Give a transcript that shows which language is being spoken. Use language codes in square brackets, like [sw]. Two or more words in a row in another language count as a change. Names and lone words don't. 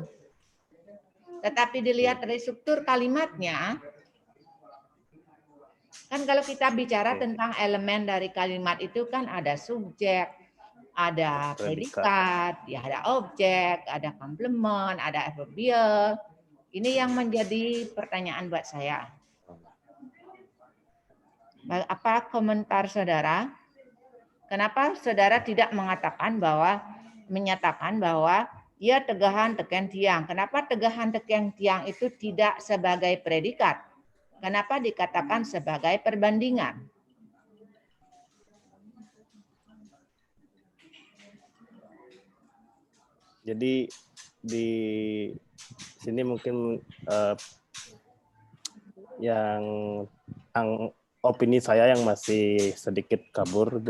[id] Tetapi dilihat dari struktur kalimatnya, kan kalau kita bicara tentang elemen dari kalimat itu kan ada subjek, ada predikat, ya ada objek, ada komplement, ada adverbial. Ini yang menjadi pertanyaan buat saya. Apa komentar saudara? Kenapa saudara tidak menyatakan bahwa ya [ban] tegahan teken tiang? [id] Kenapa [ban] tegahan teken tiang [id] itu tidak sebagai predikat? Kenapa dikatakan sebagai perbandingan? Jadi di sini mungkin yang opini saya yang masih sedikit kabur, Bu.